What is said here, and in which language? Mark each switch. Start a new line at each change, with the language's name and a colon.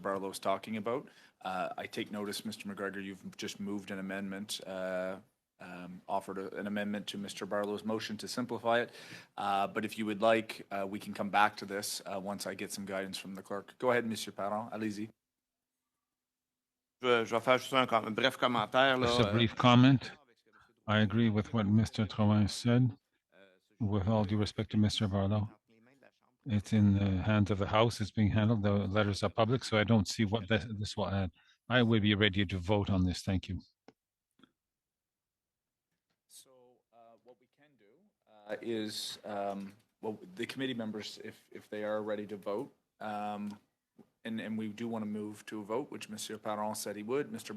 English: Barlow is talking about. I take notice, Mr. McGregor, you've just moved an amendment, offered an amendment to Mr. Barlow's motion to simplify it. But if you would like, we can come back to this once I get some guidance from the clerk. Go ahead, Mr. Parent.
French: Allez-y. Je vais faire juste un bref commentaire.
English: Just a brief comment. I agree with what Mr. Drouin said. With all due respect to Mr. Barlow, it's in the hands of the House. It's being handled. The letters are public, so I don't see what this will add. I will be ready to vote on this. Thank you. So what we can do is, well, the committee members, if they are ready to vote, and we do want to move to a vote, which Mr. Parent said he would. Mr.